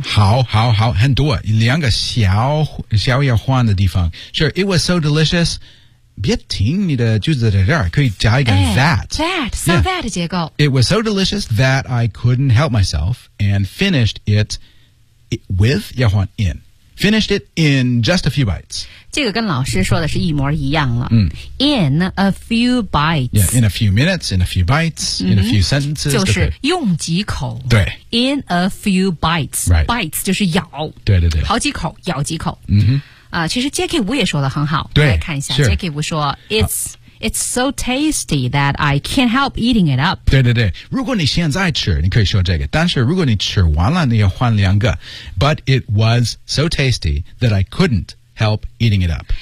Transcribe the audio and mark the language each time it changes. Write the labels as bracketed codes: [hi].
[zh] 好好好很多两个小小要换的地方 [en] Sure It was so delicious [zh] 别停你的句子在这儿可以加一个 That [en] So that [zh] 结构 [en] It was so delicious That I couldn't help myself And finished it With [zh] 要换 [en] inFinished it in just a few bites. [zh] 这个跟老师说的是一模一样了。嗯、 [en] in a few bites. Yeah, in a few minutes, in a few bites,、嗯、 in a few sentences. [zh] 就是用几口。对。 [en] In a few bites.、 Right. [zh] Bites 就是咬。对对对。好几口咬几口。嗯哼。其实 Jackie Wu 也说的很好。对。来看一下、 [en] sure. Jackie Wu 说 It's so tasty that I can't help eating it up. [zh] 对对对，如果你现在吃，你可以说这个。但是如果你吃完了，你要换两个。 [en] But it was so tasty that I couldn't help eating it up.